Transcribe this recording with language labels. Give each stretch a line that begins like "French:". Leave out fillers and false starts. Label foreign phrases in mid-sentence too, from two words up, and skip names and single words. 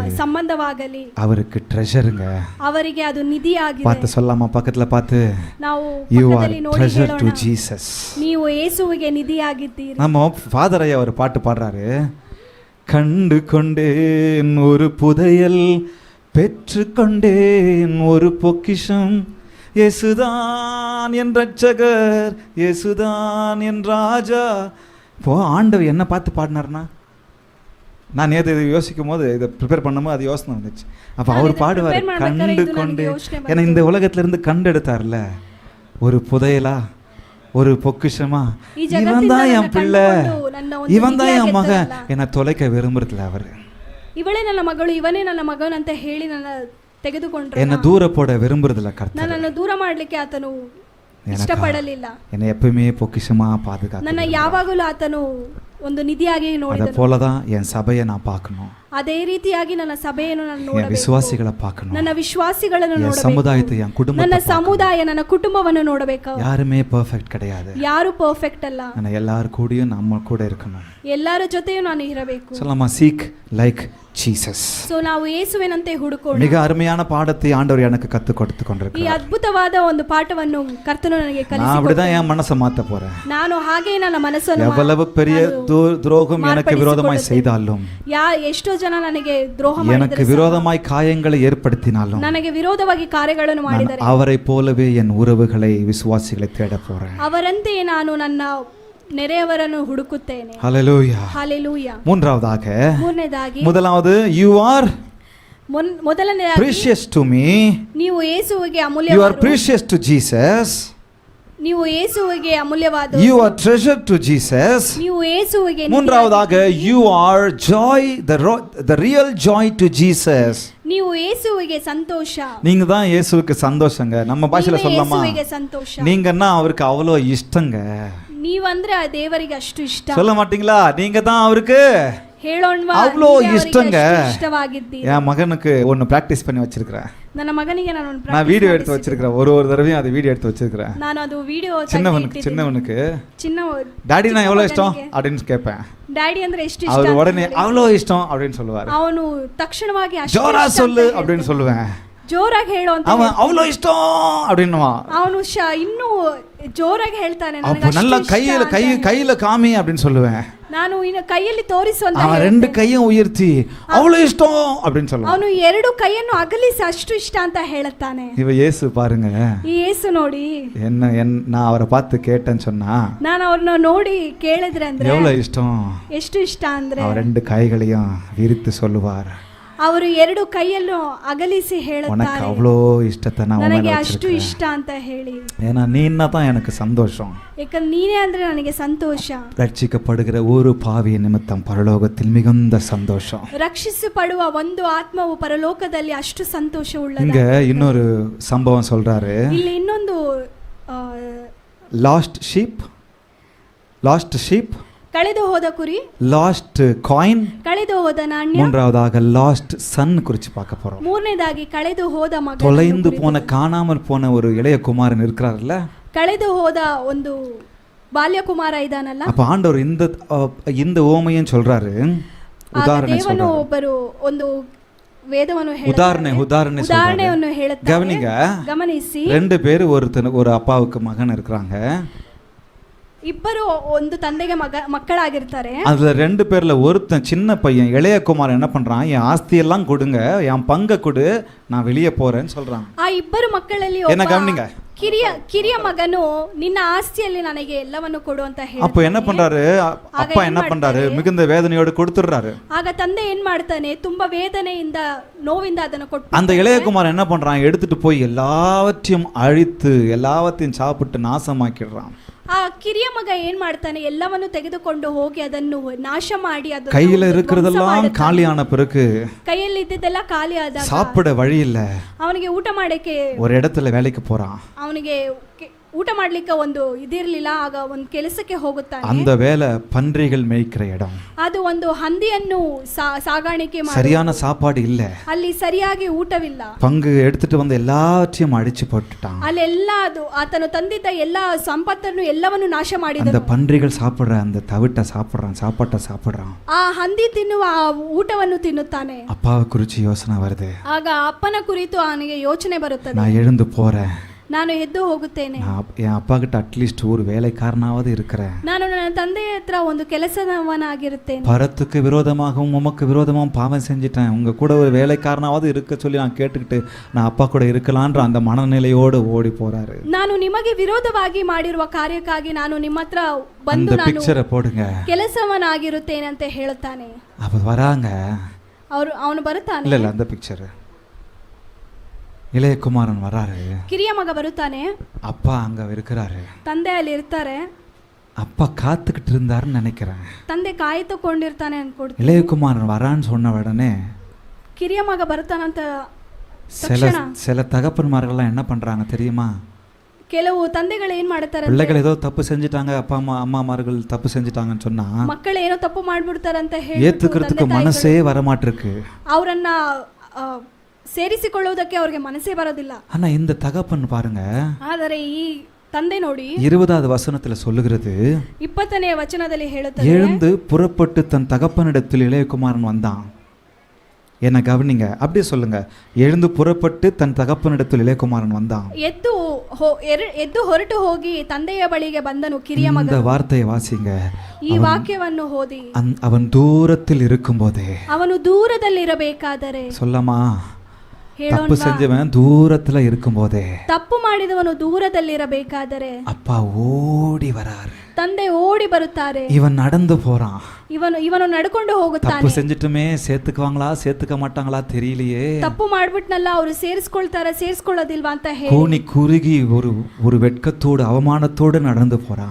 Kannada: ಸಂಬಂಧವಾಗಲಿ,
Tamil: அவருக்கு ட்ரெஷருங்க,
Kannada: ಅವರಿಗೆ ಅದು ನಿಧಿಯಾಗಿದೆ.
Tamil: பார்த்து சொல்லாமா, பக்கத்துல பார்த்து,
Kannada: ನಾವು
English: you are
Kannada: ಪಕ್ಕದಲ್ಲಿ ನೋಡಿ
English: treasure to
Kannada: ಹೇಳೋಣ,
English: Jesus.
Kannada: ನೀವು ಯೇಸುವಿಗೆ ನಿಧಿಯಾಗಿದ್ದೀರಿ.
Tamil: நம்ம ஃபாதர் ஐயா ஒரு பாட்டு பாடுறாரு, கண்டு கொண்டேன் ஒரு புதையல், பெற்று கொண்டேன் ஒரு பொக்கிஷம், இயேசுதான் என் ரட்சகர், இயேசுதான் என் ராஜா. இப்போ ஆண்டவர் என்ன பார்த்து பாடினார்னா, நான் நேற்று இதை யோசிக்கும் போது, இதை ப்ரிப்பேர் பண்ணும்போது அது யோசனை வந்துச்சு. அப்போ அவர் பாடுவார், கண்டு கொண்டு, ஏன்னா இந்த உலகத்திலிருந்து கண்டு எடுத்தார்ல, ஒரு புதையலா, ஒரு பொக்கிஷமா, இவன் தான் என் பிள்ளை, இவன் தான் என் மகன், என்னை தொலைக்க விரும்புறதுல அவர்,
Kannada: ಇವಳೇ ನನ್ನ ಮಗಳು, ಇವನೇ ನನ್ನ ಮಗನ್ ಅಂತ ಹೇಳಿ ನನ್ನ ತೆಗೆದುಕೊಂಡ್ರೆ,
Tamil: என்ன தூர போட விரும்புறதில்ல கர்த்தர்,
Kannada: ನನ್ನನ್ನು ದೂರ ಮಾಡಲಿಕ್ಕೆ ಆತನು ಇಷ್ಟಪಡಲಿಲ್ಲ.
Tamil: என்னை எப்பவுமே பொக்கிஷமா பாதுகாத்து,
Kannada: ನನ್ನ ಯಾವಾಗಲೂ ಆತನು ಒಂದು ನಿಧಿಯಾಗಿ ನೋಡಿದನು.
Tamil: ಅದ போல தான் என் சபையை நான் பார்க்கணும்.
Kannada: ಅದೇ ರೀತಿಯಾಗಿ ನನ್ನ ಸಭೆಯನ್ನು ನಾನು
Tamil: என்
Kannada: ನೋಡಬೇಕು.
Tamil: விசுவாசிகளை பார்க்கணும்,
Kannada: ನನ್ನ ವಿಶ್ವಾಸಿಗಳನ್ನು
Tamil: என்
Kannada: ನೋಡಬೇಕು.
Tamil: சமுதாயத்தை, என்
Kannada: ನನ್ನ
Tamil: குடும்பத்தை பார்க்கணும்.
Kannada: ಸಮುದಾಯ, ನನ್ನ ಕುಟುಂಬವನ್ನು ನೋಡಬೇಕು.
Tamil: யாருமே பெர்ஃபெக்ட் கிடையாது.
Kannada: ಯಾರು ಪರ್ಫೆಕ್ಟ್ ಅಲ್ಲ.
Tamil: ஆனா எல்லாரும் கூடயும் நம்ம கூட இருக்கணும்.
Kannada: ಎಲ್ಲರ ಜೊತೆಯೂ ನಾನು ಇರಬೇಕು.
Tamil: சொல்லலாமா?
English: seek like Jesus.
Kannada: ಸೊ ನಾವು ಯೇಸುವಿನಂತೆ ಹುಡುಕೋಣ.
Tamil: மிக அருமையான பாடத்தை ஆண்டவர் எனக்கு கற்றுக் கொடுத்து
Kannada: ಈ
Tamil: கொண்டிருக்கிறார்.
Kannada: ಅದ್ಭುತವಾದ ಒಂದು ಪಾಠವನ್ನು ಕರ್ತನು ನನಗೆ
Tamil: நான்
Kannada: ಕಲಿಸಿಕೊಟ್ಟನು.
Tamil: அப்படிதான் என் மனசை மாத்த போறேன்.
Kannada: ನಾನು ಹಾಗೆ ನನ್ನ ಮನಸ್ಸನ್ನು
Tamil: எவ்வளவு பெரிய துரோகம் எனக்கு விரோதமாய் செய்தாலும்,
Kannada: ಎಷ್ಟೋ ಜನ ನನಗೆ ದ್ರೋಹ
Tamil: எனக்கு
Kannada: ಮಾಡಿದರೆ,
Tamil: விரோதமாய் காயங்களை ஏற்படுத்தினாலும்,
Kannada: ನನಗೆ ವಿರೋಧವಾಗಿ ಕಾರ್ಯಗಳನ್ನು
Tamil: நான்
Kannada: ಮಾಡಿದರೆ,
Tamil: அவரை போலவே என் உறவுகளை, விசுவாசிகளை தேட போறேன்.
Kannada: ಅವರಂತೆಯೇ ನಾನು ನನ್ನ ನೆರೆಯವರನ್ನು ಹುಡುಕುತ್ತೇನೆ.
Tamil: ஹல்லேலூயா.
Kannada: ಹಾಲೆಲೂಯಾ.
Tamil: மூன்றாவதாக,
Kannada: ಮೂರನೇದಾಗಿ,
English: முதலாவது you are
Kannada: ಮೊದಲನೇದಾಗಿ
English: precious to me,
Kannada: ನೀವು ಯೇಸುವಿಗೆ
English: you are
Kannada: ಅಮೂಲ್ಯವಾದ,
English: precious to Jesus,
Kannada: ನೀವು ಯೇಸುವಿಗೆ ಅಮೂಲ್ಯವಾದ,
English: you are treasure to Jesus.
Kannada: ನೀವು ಯೇಸುವಿಗೆ
Tamil: மூன்றாவதாக,
English: you are joy, the real joy to Jesus.
Kannada: ನೀವು ಯೇಸುವಿಗೆ ಸಂತೋಷ.
Tamil: நீங்க தான் இயேசுவுக்கு சந்தோஷங்க. நம்ம பாஷையில
Kannada: ನೀವೇ
Tamil: சொல்லலாமா?
Kannada: ಯೇಸುವಿಗೆ ಸಂತೋಷ.
Tamil: நீங்கன்னா அவருக்கு அவ்வளோ இஷ்டங்க.
Kannada: ನೀವಂದ್ರೆ ಆ ದೇವರಿಗೆ ಅಷ್ಟು ಇಷ್ಟ.
Tamil: சொல்ல மாட்டீங்களா? நீங்க தான் அவருக்கு
Kannada: ಹೇಳೋಣ್ವಾ?
Tamil: அவ்வளோ
Kannada: ನೀವೇ ಅವರಿಗೆ
Tamil: ಇಷ್ಟங்க.
Kannada: ಅಷ್ಟು ಇಷ್ಟವಾಗಿದ್ದೀರಿ.
Tamil: என் மகனுக்கு ஒன்று ப்ராக்டிஸ் பண்ணி வச்சிருக்கிறேன்.
Kannada: ನನ್ನ ಮಗನಿಗೆ ನಾನು
Tamil: நான் வீடியோ எடுத்து வச்சிருக்கிறேன். ஒரு தடவையும் அது வீடியோ எடுத்து வச்சிருக்கிறேன்.
Kannada: ನಾನು ಅದು ವಿಡಿಯೋ
Tamil: சின்னவனுக்கு
Kannada: ಚಿನ್ನ
Tamil: டாடி நான் எவ்வளோ இஷ்டம் அப்படின்னு கேட்பேன்.
Kannada: ಡ್ಯಾಡಿ ಅಂದ್ರೆ ಎಷ್ಟು ಇಷ್ಟ
Tamil: அவர்
Kannada: ಅಂತ
Tamil: உடனே
Kannada: ಹೇಳಿ.
Tamil: அவ்வளோ இஷ்டம் அப்படின்னு சொல்லுவார்.
Kannada: ಅವನು ತಕ್ಷಣವಾಗಿ ಅಷ್ಟು
Tamil: ஜோரா
Kannada: ಇಷ್ಟ ಅಂತ
Tamil: சொல்லு
Kannada: ಹೇಳ್ತಾನೆ.
Tamil: அப்படின்னு சொல்லுவேன்.
Kannada: ಜೋರಾಗಿ ಹೇಳು ಅಂತ
Tamil: அவன்
Kannada: ಹೇಳ್ತಾನೆ.
Tamil: அவ்வளோ இஷ்டம் அப்படின்னுவான்.
Kannada: ಅವನು ಇನ್ನೂ ಜೋರಾಗಿ ಹೇಳ್ತಾನೆ. ನನಗೆ
Tamil: அப்போ
Kannada: ಅಷ್ಟು
Tamil: நல்லா
Kannada: ಇಷ್ಟ ಅಂತ ಹೇಳಿ.
Tamil: கையில காமி அப்படின்னு சொல்லுவேன்.
Kannada: ನಾನು ಇನ್ನು ಕೈಯಲ್ಲಿ ತೋರಿಸು ಅಂತ
Tamil: அவன்
Kannada: ಹೇಳ್ತಾನೆ.
Tamil: 2 கையும் உயர்த்தி அவ்வளோ இஷ்டம் அப்படின்னு சொல்லுவான்.
Kannada: ಅವನು 2 ಕೈಯನ್ನು ಅಗಲಿಸಿ ಅಷ್ಟು ಇಷ್ಟ ಅಂತ ಹೇಳುತ್ತಾನೆ.
Tamil: இவ இயேசு பாருங்க,
Kannada: ಈ ಯೇಸು ನೋಡಿ,
Tamil: நான் அவரை பார்த்து கேட்டேன்னு சொன்னா
Kannada: ನಾನು ಅವ್ರನ್ನ ನೋಡಿ ಕೇಳಿದ್ರೆ ಅಂದ್ರೆ
Tamil: எவ்வளவு இஷ்டம்,
Kannada: ಎಷ್ಟು ಇಷ್ಟ ಅಂದ್ರೆ
Tamil: அவர் 2 கைகளையும் விரித்து சொல்லுவார்,
Kannada: ಅವರು 2 ಕೈಯನ್ನು ಅಗಲಿಸಿ
Tamil: உனக்கு
Kannada: ಹೇಳುತ್ತಾರೆ,
Tamil: அவ்வளோ இஷ்டத்தை நான் உன்
Kannada: ನನಗೆ
Tamil: மேல
Kannada: ಅಷ್ಟು
Tamil: வச்சிருக்கிறேன்.
Kannada: ಇಷ್ಟ ಅಂತ ಹೇಳಿ.
Tamil: ஏன்னா நீன்னா தான் எனக்கு சந்தோஷம்.
Kannada: ಯಾಕಂದ್ರೆ ನೀನೇ ಅಂದ್ರೆ ನನಗೆ ಸಂತೋಷ.
Tamil: ரட்சிக்கப்படுகிற ஒரு பாவிய நிமித்தம் பரலோகத்தில் மிகுந்த சந்தோஷம்.
Kannada: ರಕ್ಷಿಸಲ್ಪಡುವ ಒಂದು ಆತ್ಮವು ಪರಲೋಕದಲ್ಲಿ ಅಷ್ಟು ಸಂತೋಷವುಳ್ಳದು.
Tamil: இங்க இன்னொரு சம்பவம் சொல்றாரு.
Kannada: ಇಲ್ಲಿ ಇನ್ನೊಂದು
English: lost sheep,
Kannada: ಕಳೆದು ಹೋದ ಕುರಿ,
English: lost coin,
Kannada: ಕಳೆದು ಹೋದ ನಾಣ್ಯ,
Tamil: மூன்றாவதாக
English: lost son
Tamil: குறித்து பார்க்க போறோம்.
Kannada: ಮೂರನೇದಾಗಿ ಕಳೆದು ಹೋದ ಮಗ,
Tamil: தொலைந்து போன காணாமல் போன ஒரு இளைய குமாரன் இருக்கிறார்ல,
Kannada: ಕಳೆದು ಹೋದ ಒಂದು ಬಾಲ್ಯಕುಮಾರ ಇದಾನಲ್ಲ.
Tamil: அப்ப ஆண்டவர் இந்த ஓமையும் சொல்றாரு.
Kannada: ದೇವನು ಒಬ್ಬರು ಒಂದು ವೇದವನ್ನು
Tamil: உதாரணை
Kannada: ಹೇಳುತ್ತಾರೆ.
Tamil: கவனிங்க,
Kannada: ಗಮನಿಸಿ.
Tamil: 2 பேர் ஒரு அப்பாவுக்கு மகன் இருக்கிறாங்க.
Kannada: ಇಬ್ಬರು ಒಂದು ತಂದೆಗೆ ಮಕ್ಕಳಾಗಿರ್ತಾರೆ.
Tamil: அதுல 2 பேர்ல ஒருத்தன் சின்ன பையன் இளைய குமாரன் என்ன பண்றான், என் ஆஸ்தியெல்லாம் கொடுங்க, என் பங்கை கொடு, நான் வெளியே போறேன்னு சொல்றான்.
Kannada: ಆ ಇಬ್ಬರು ಮಕ್ಕಳಲ್ಲಿ
Tamil: என்ன கவனிங்க,
Kannada: ಕಿರಿಯ ಮಗನು ನಿನ್ನ ಆಸ್ತಿಯಲ್ಲಿ ನನಗೆ ಎಲ್ಲವನ್ನು ಕೊಡು ಅಂತ ಹೇಳಿ.
Tamil: அப்ப என்ன பண்றாரு, அப்பா என்ன பண்றாரு, மிகுந்த வேதனையோடு கொடுத்துடுறாரு.
Kannada: ಆಗ ತಂದೆ ಏನ್ ಮಾಡ್ತಾನೆ, ತುಂಬಾ ವೇದನೆಯಿಂದ ನೋವಿಂದ ಅದನ್ನು ಕೊಟ್ಟು,
Tamil: அந்த இளைய குமாரன் என்ன பண்றான், எடுத்துட்டு போய் எல்லாவற்றையும் அழித்து எல்லாவற்றையும் சாப்பிட்டு நாசமாக்கிடுறான்.
Kannada: ಆ ಕಿರಿಯ ಮಗ ಏನ್ ಮಾಡ್ತಾನೆ, ಎಲ್ಲವನ್ನು ತೆಗೆದುಕೊಂಡು ಹೋಗಿ ಅದನ್ನು ನಾಶ ಮಾಡಿ, ಅದು
Tamil: கையில இருக்கிறதெல்லாம் காலியான பிறகு,
Kannada: ಕೈಯಲ್ಲಿ ಇದ್ದಿದ್ದೆಲ್ಲ ಖಾಲಿ ಆದಾಗ
Tamil: சாப்பிட வழி இல்ல,
Kannada: ಅವನಿಗೆ ಊಟ ಮಾಡಕ್ಕೆ
Tamil: ஒரு இடத்துல வேலைக்கு போறான்.
Kannada: ಅವನಿಗೆ ಊಟ ಮಾಡ್ಲಿಕ್ಕೆ ಒಂದು ಇದಿರ್ಲಿಲ್ಲ. ಆಗ ಒಂದು ಕೆಲಸಕ್ಕೆ ಹೋಗುತ್ತಾನೆ.
Tamil: அந்த வேலை பன்றிகள் மேய்க்கிற இடம்.
Kannada: ಅದು ಒಂದು ಹಂದಿಯನ್ನು ಸಾಗಾಣಿಕೆ ಮಾಡಿ,
Tamil: சரியான சாப்பாடு இல்ல,
Kannada: ಅಲ್ಲಿ ಸರಿಯಾಗಿ ಊಟವಿಲ್ಲ.
Tamil: பங்கு எடுத்துட்டு வந்து எல்லாத்தையும் அடிச்சு போட்டுட்டான்.
Kannada: ಅಲ್ಲೆಲ್ಲ ಅದು ಆತನು ತಂದಿದ್ದ ಎಲ್ಲ ಸಂಪತ್ತನ್ನು ಎಲ್ಲವನ್ನು ನಾಶ
Tamil: அந்த
Kannada: ಮಾಡಿದನು.
Tamil: பன்றிகள் சாப்பிடுற அந்த தவிட்ட சாப்பாட்டை சாப்பிடுறான்.
Kannada: ಆ ಹಂದಿ ತಿನ್ನುವ ಆ ಊಟವನ್ನು ತಿನ್ನುತ್ತಾನೆ.
Tamil: அப்பாவை குறிச்சு யோசனை வருது.
Kannada: ಆಗ ಅಪ್ಪನ ಕುರಿತು ಅವನಿಗೆ ಯೋಚನೆ ಬರುತ್ತದೆ.
Tamil: நான் எழுந்து போறேன்,
Kannada: ನಾನು ಎದ್ದು ಹೋಗುತ್ತೇನೆ,
Tamil: என் அப்பா கிட்ட அட்லீஸ்ட் ஒரு வேலைக்காரனாவது இருக்கிறேன்,
Kannada: ನಾನು ನನ್ನ ತಂದೆಯ ಹತ್ರ ಒಂದು ಕೆಲಸದವನಾಗಿರುತ್ತೇನೆ,
Tamil: பரத்துக்கு விரோதமாகவும் உமக்கு விரோதமாகவும் பாவம் செஞ்சிட்டேன், உங்க கூட ஒரு வேலைக்காரனாவது இருக்க சொல்லி நான் கேட்டுக்கிட்டு நான் அப்பா கூட இருக்கலான்ற அந்த மனநிலையோடு ஓடி போறாரு.
Kannada: ನಾನು ನಿಮಗೆ ವಿರೋಧವಾಗಿ ಮಾಡಿರುವ ಕಾರ್ಯಕ್ಕಾಗಿ ನಾನು ನಿಮ್ಮ ಹತ್ರ ಬಂದು
Tamil: அந்த
Kannada: ನಾನು
Tamil: பிக்சரை போடுங்க.
Kannada: ಕೆಲಸವನಾಗಿರುತ್ತೇನೆ ಅಂತ ಹೇಳುತ್ತಾನೆ.
Tamil: அப்ப வராங்க,
Kannada: ಅವನು ಬರುತ್ತಾನೆ.
Tamil: இல்ல அந்த பிக்சர், இளைய குமாரன் வராரு,
Kannada: ಕಿರಿಯ ಮಗ ಬರುತ್ತಾನೆ,
Tamil: அப்பா அங்க இருக்கிறாரு,
Kannada: ತಂದೆ ಅಲ್ಲಿ ಇರ್ತಾರೆ.
Tamil: அப்பா காத்துக்கிட்டு இருந்தாருன்னு நினைக்கிறேன்.
Kannada: ತಂದೆ ಕಾಯ್ದುಕೊಂಡಿರ್ತಾನೆ ಅನ್ಕೊಡ್ತೀನಿ.
Tamil: இளைய குமாரன் வரான்னு சொன்ன உடனே
Kannada: ಕಿರಿಯ ಮಗ ಬರ್ತಾನಂತ
Tamil: சில தகப்பன்மார்கள்லாம் என்ன பண்றாங்க தெரியுமா,
Kannada: ಕೆಲವು ತಂದೆಗಳು ಏನ್ ಮಾಡ್ತಾರೆ,
Tamil: பிள்ளைகள் ஏதோ தப்பு செஞ்சுட்டாங்க, அப்பா அம்மா அம்மாமார்கள் தப்பு செஞ்சுட்டாங்கன்னு சொன்னா
Kannada: ಮಕ್ಕಳು ಏನೋ ತಪ್ಪು ಮಾಡ್ಬಿಡ್ತಾರಂತ ಹೇಳಿ
Tamil: ஏத்துக்கிறதுக்கு மனசே வரமாட்டிருக்கு.
Kannada: ಅವರನ್ನ ಸೇರಿಸಿಕೊಳ್ಳುವುದಕ್ಕೆ ಅವ್ರಿಗೆ ಮನಸ್ಸೇ ಬರೋದಿಲ್ಲ.
Tamil: ஆனா இந்த தகப்பன் பாருங்க,
Kannada: ಆದರೆ ಈ ತಂದೆ ನೋಡಿ
Tamil: 20வது வசனத்துல சொல்லுகிறது,
Kannada: 20ನೇ ವಚನದಲ್ಲಿ ಹೇಳುತ್ತದೆ,
Tamil: எழுந்து புறப்பட்டு தன் தகப்பனிடத்தில் இளையகுமாரன் வந்தான். என்ன கவனிங்க, அப்படியே சொல்லுங்க, எழுந்து புறப்பட்டு தன் தகப்பனிடத்தில் இளையகுமாரன் வந்தான்.
Kannada: ಎದ್ದು ಹೊರಟು ಹೋಗಿ ತಂದೆಯ ಬಳಿಗೆ ಬಂದನು ಕಿರಿಯ ಮಗ.
Tamil: இந்த வார்த்தையை வாசிங்க.
Kannada: ಈ ವಾಕ್ಯವನ್ನು ಓದಿ.
Tamil: அவன் தூரத்தில் இருக்கும்போதே,
Kannada: ಅವನು ದೂರದಲ್ಲಿರಬೇಕಾದರೆ,
Tamil: சொல்லமா, தப்பு செஞ்சவன் தூரத்துல இருக்கும்போதே,
Kannada: ತಪ್ಪು ಮಾಡಿದವನು ದೂರದಲ್ಲಿರಬೇಕಾದರೆ
Tamil: அப்பா ஓடி வராரு,
Kannada: ತಂದೆ ಓಡಿ ಬರುತ್ತಾರೆ.
Tamil: இவன் நடந்து போறான்,
Kannada: ಇವನು ನಡ್ಕೊಂಡು ಹೋಗುತ್ತಾನೆ.
Tamil: தப்பு செஞ்சிட்டுமே சேர்த்துக்குவாங்களா சேர்த்துக்க மாட்டாங்களா தெரியலையே,
Kannada: ತಪ್ಪು ಮಾಡ್ಬಿಟ್ನಲ್ಲ, ಅವರು ಸೇರಿಸ್ಕೊಳ್ತಾರ ಸೇರಿಸ್ಕೊಳ್ಳೋದಿಲ್ವಾ ಅಂತ ಹೇಳಿ
Tamil: கூனி குறுகி ஒரு வெட்கத்தோடு அவமானத்தோடு நடந்து போறான்.